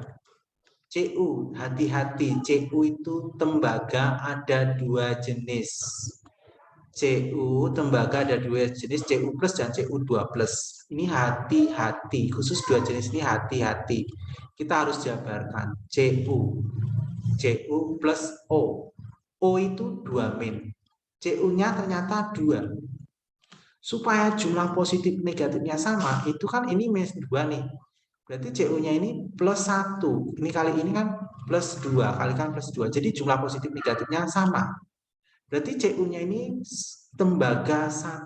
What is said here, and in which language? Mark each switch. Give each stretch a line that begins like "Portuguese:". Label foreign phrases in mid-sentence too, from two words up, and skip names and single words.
Indonesian: Cu, hati-hati. Cu itu tembaga ada 2 jenis. Cu tembaga ada 2 jenis, Cu plus dan Cu2 plus. Ini hati-hati. Khusus 2 jenis ini hati-hati. Kita harus jabarkan. Cu plus O. O itu 2 min. Cu-nya ternyata 2. Supaya jumlah positif negatifnya sama, itu kan ini minus 2 nih. Berarti CU-nya ini plus 1. Ini kali ini kan plus 2. Kalikan plus 2. Jadi jumlah positif negatifnya sama. Berarti CU-nya ini tembaga 1.